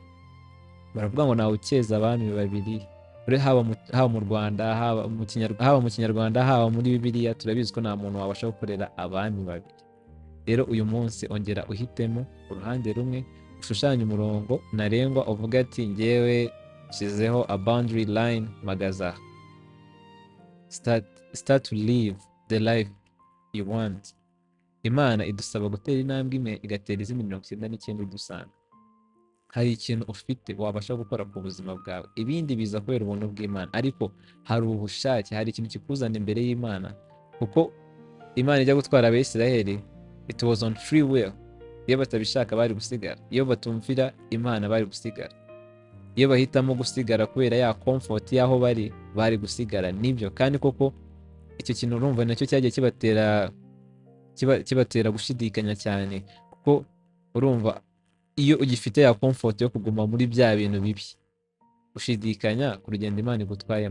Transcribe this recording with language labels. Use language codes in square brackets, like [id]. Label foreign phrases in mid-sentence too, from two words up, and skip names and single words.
[rw] Baravuga ngo nawe ukeza abami babiri, haba mu Rwanda, haba mu Kinyarwanda, haba muri Bibiliya, turabizi ko nta muntu wabasha gukorera abami babiri. Rero uyu munsi ongera uhitemo uruhande rumwe, ushushanye umurongo ntarengwa, uvuga ati njyewe nshyizeho [en] a boundary line, [rw] magaza. [en] Start to live the life you want. [rw] Imana idusaba gutera intambwe imwe igatera izindi 99 idusanga. Hari ikintu ufite wabasha gukora ku buzima bwawe, ibindi biza kubera ubuntu bw'Imana, ariko hari ubushake, hari ikintu kikuzana imbere y'Imana, kuko Imana ijya gutwara Abisiraheli, [en] it was on free will. [rw] Iyo batabishaka bari gusigara, iyo batumvira Imana bari gusigara, iyo bahitamo gusigara kubera ya comfort y'aho bari gusigara. Nibyo kandi koko icyo kintu urumva nacyo cyagiye kibatera gushidikanya cyane, kuko urumva iyo ugifite ya comfort yo kuguma muri bya bintu bibi, ushidikanya ku rugendo Imana igutwayemo.